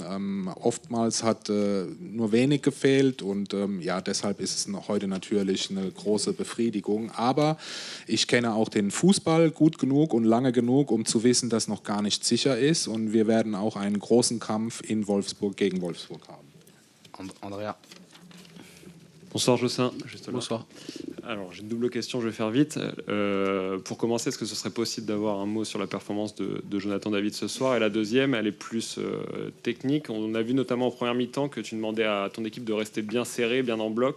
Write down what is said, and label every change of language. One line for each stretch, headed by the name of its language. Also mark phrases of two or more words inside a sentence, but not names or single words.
German: Oftmals hat nur wenig gefehlt und ja, deshalb ist es heute natürlich eine große Befriedigung. Aber ich kenne auch den Fußball gut genug und lange genug, um zu wissen, dass noch gar nicht sicher ist. Und wir werden auch einen großen Kampf in Wolfsburg gegen Wolfsburg haben. Andrea.
French: Bonsoir Jocelyn. Bonsoir. Alors j'ai une double question, je vais faire vite. Pour commencer, est-ce que ce serait possible d'avoir un mot sur la performance de Jonathan David ce soir? Et la deuxième, elle est plus technique. On a vu notamment en première mi-temps que tu demandais à ton équipe de rester bien serré, bien en bloc.